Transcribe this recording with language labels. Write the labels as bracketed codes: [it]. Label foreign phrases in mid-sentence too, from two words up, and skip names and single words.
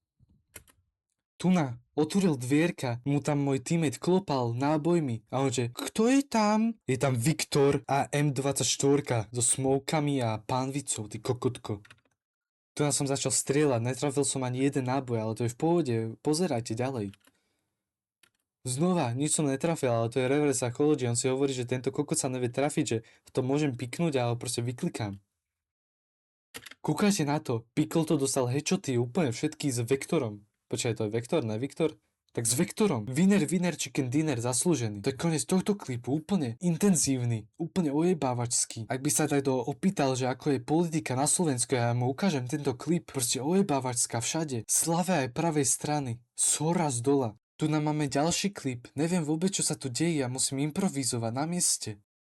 [sk] Tuna otvoril dvierka, mu tam môj teammate klopal nábojmi a on že, kto je tam? Je tam Viktor a M24 so smokami a pánvicou, ty kokotko. Tu som začal strieľať, netrafil som ani jeden náboj, ale to je v pohode, pozerajte ďalej. Znova, nič som netrafil, ale to je [en] reverse psychology, [sk] on si hovorí, že tento kokot sa nevie trafiť, že to môžem piknúť a ho proste vyklikám. Kúkajte na to, Pikol to dostal headshoty úplne všetky s Vektorom. Počkaj, to je Vektor, ne Viktor? Tak s Vektorom. [en] Winner, chicken dinner, [sk] zaslúžený. To je koniec tohto klipu, úplne intenzívny, úplne ojebávačský. Ak by sa takto opýtal, že ako je politika na Slovensku, ja mu ukážem tento klip, proste ojebávačská všade. Z ľavej aj pravej strany, z hora z dola. Tu nám máme ďalší klip, neviem vôbec, čo sa tu deje, ja musím improvizovať na mieste.